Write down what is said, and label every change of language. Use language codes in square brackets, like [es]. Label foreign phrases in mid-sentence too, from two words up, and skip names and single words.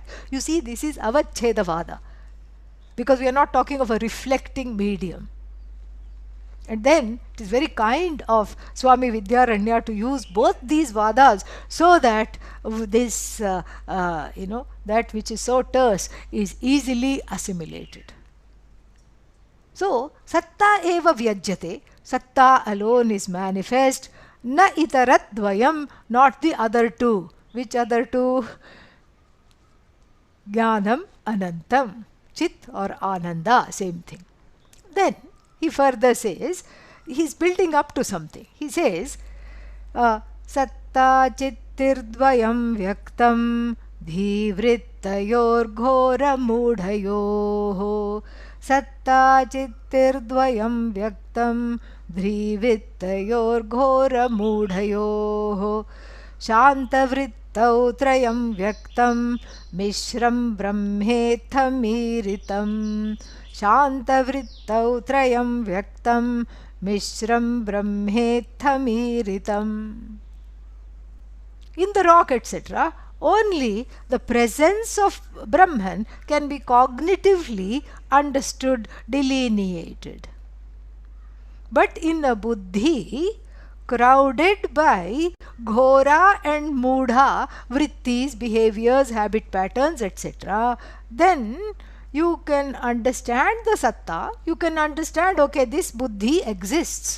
[en] You see, this is avachedavada, because we are not talking of a reflecting medium. And then it is very kind of Swami Vidyaranya to use both these vadas so that this, that which is so terse is easily assimilated. So, [sa] सत्ता एव व्यज्यते, [en] satta alone is manifest, [sa] न इतरत् द्वयम्, [en] not the other two. Which other two? [sa] ज्ञानम् अनन्तम्, [en] chit or ananda, same thing. Then he further says, he is building up to something. He says, [sa] सत्ता चितिर्द्वयम् व्यक्तम् धीवृत्त्योर् घोर मूढयोः. सत्ता चितिर्द्वयम् व्यक्तम् धीवृत्त्योर् घोर मूढयोः. शान्तवृत्तौ त्रयम् व्यक्तम् मिश्रम् ब्रह्मेत्थमीरितम्. शान्तवृत्तौ त्रयम् व्यक्तम् मिश्रम् ब्रह्मेत्थमीरितम्. [en] In the rock, etc., only the presence of Brahman can be cognitively understood, delineated. But in a buddhi crowded by ghora and mudha vrittis, behaviors, habit patterns, etc., then you can understand the satta, you can understand, okay, this buddhi exists.